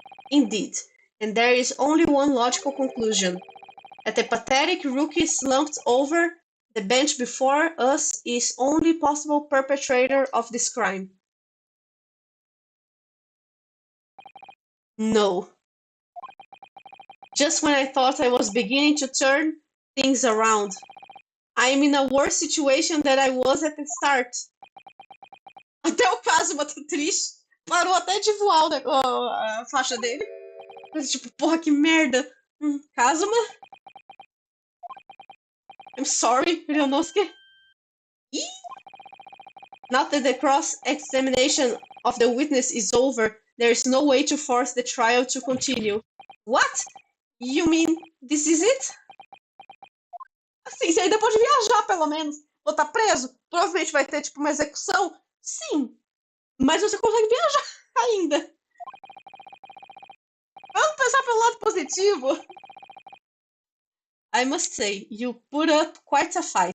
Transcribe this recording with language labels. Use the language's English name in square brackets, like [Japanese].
[English] Indeed, and there is only one logical conclusion, that the pathetic rookie slumped over the bench before us is only possible perpetrator of this crime. No. Just when I thought I was beginning to turn things around, I am in a worse situation than I was at the start. [Portuguese] Até o Kazuma tá triste. Parou até de voar a faixa dele. Mas, tipo, porra, que merda. Kazuma? [English] I'm sorry, Ryunosuke. Now that the cross-examination of the witness is over, there is no way to force the trial to continue. What? You mean this is it? [Portuguese] Assim, você ainda pode viajar, pelo menos. Ou tá preso? Provavelmente vai ter, tipo, uma execução. Sim. Mas você consegue viajar ainda. Vamos pensar pelo lado positivo. [English] I must say, you put up quite a fight.